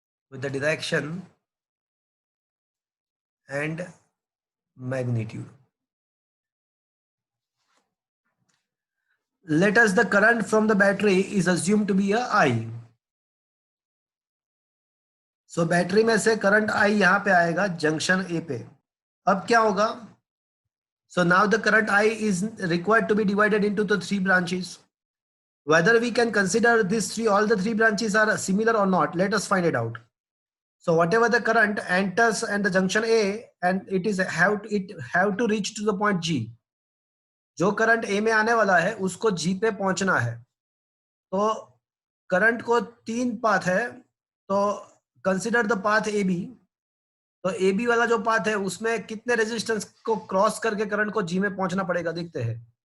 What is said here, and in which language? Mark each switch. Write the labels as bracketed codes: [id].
[en] With the direction and magnitude. Let us the current from the battery is assumed to be a I. So [hi] battery में से current I यहाँ पे आएगा junction A पे. अब क्या होगा? [en] So now the current I is required to be divided into the 3 branches. Whether we can consider these three, all the 3 branches are similar or not, let us find it out. So whatever the current enters and the junction A, and it have to reach to the point G. [hi] जो current A में आने वाला है उसको G पे पहुंचना है. तो करंट को 3 पाथ है, तो [en] Consider the path AB. [hi] तो AB वाला जो पाथ है उसमें कितने रेजिस्टेंस को क्रॉस करके करंट को G में पहुंचना पड़ेगा, देखते हैं.